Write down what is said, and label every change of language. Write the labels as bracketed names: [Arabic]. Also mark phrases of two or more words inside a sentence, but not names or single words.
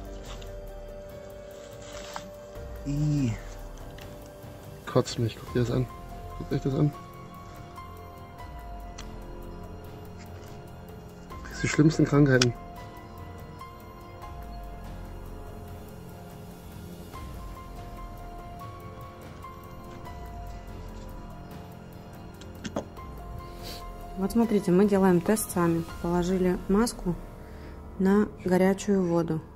[German] Kotzt mich, guckt ihr das an. Guckt euch das an. Das sind die schlimmsten Krankheiten. [Russian] Вот смотрите, мы делаем тест сами. Положили маску на горячую воду.